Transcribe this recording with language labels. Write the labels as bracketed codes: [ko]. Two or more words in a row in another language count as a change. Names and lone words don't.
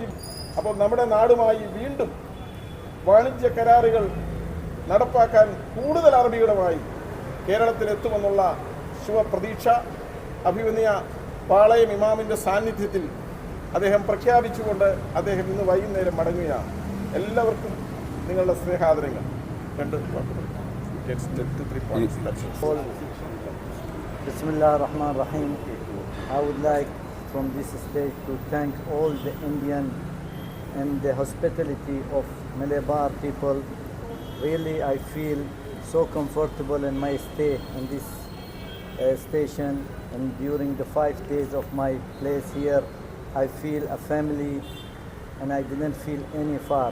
[ml] അപ്പോൾ നമ്മുടെ നാടുമായി വീണ്ടും വാണിജ്യ കരാറുകൾ നടപ്പാക്കാൻ കൂടുതൽ അറബികളുമായി കേരളത്തിലെത്തുമെന്നുള്ള ശുഭപ്രതീക്ഷ അഭിമന്യ പാളയം ഇമാമിൻ്റെ സാന്നിധ്യത്തിൽ അദ്ദേഹം പ്രഖ്യാപിച്ചുകൊണ്ട് അദ്ദേഹം ഇന്ന് വൈകുന്നേരം മടങ്ങുകയാണ്. എല്ലാവർക്കും നിങ്ങളുടെ സ്നേഹാദരങ്ങൾ. [ar] بسم الله الرحمن الرحيم. [en] I would like from this stage to thank all the Indian and the hospitality of Malabar people. Really, I feel so comfortable in my stay in this station, and during the 5 days of my place here, I feel a family and I didn't feel any far.